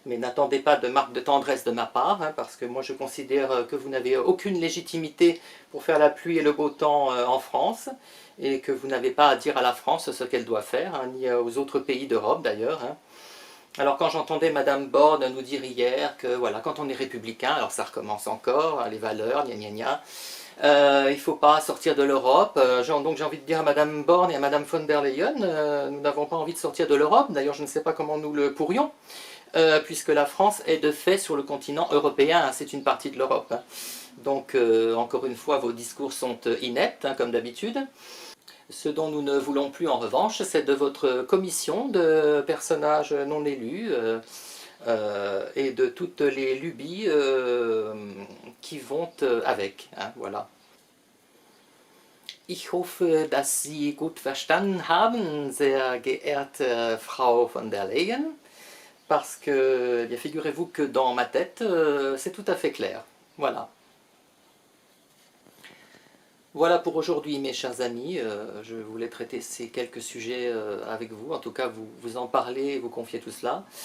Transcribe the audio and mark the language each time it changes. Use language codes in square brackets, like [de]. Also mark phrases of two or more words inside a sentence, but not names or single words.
[fr] Mais n'attendez pas de marque de tendresse de ma part, hein, parce que moi je considère que vous n'avez aucune légitimité pour faire la pluie et le beau temps en France, et que vous n'avez pas à dire à la France ce qu'elle doit faire, hein, ni aux autres pays d'Europe d'ailleurs. Hein. Alors quand j'entendais Madame Borne nous dire hier que voilà, quand on est républicain, alors ça recommence encore, hein, les valeurs, gna gna gna, il ne faut pas sortir de l'Europe. Donc j'ai envie de dire à Madame Borne et à Madame von der Leyen, nous n'avons pas envie de sortir de l'Europe, d'ailleurs je ne sais pas comment nous le pourrions, puisque la France est de fait sur le continent européen, hein, c'est une partie de l'Europe. Hein. Donc encore une fois, vos discours sont ineptes, hein, comme d'habitude. Ce dont nous ne voulons plus en revanche, c'est de votre commission de personnages non élus et de toutes les lubies qui vont avec. Hein, voilà. [de] Ich hoffe, dass Sie gut verstanden haben, sehr geehrte Frau von der Leyen, [fr] parce que, bien, figurez-vous que dans ma tête, c'est tout à fait clair. Voilà. Voilà pour aujourd'hui mes chers amis, je voulais traiter ces quelques sujets avec vous, en tout cas vous en parler, vous confier tout cela.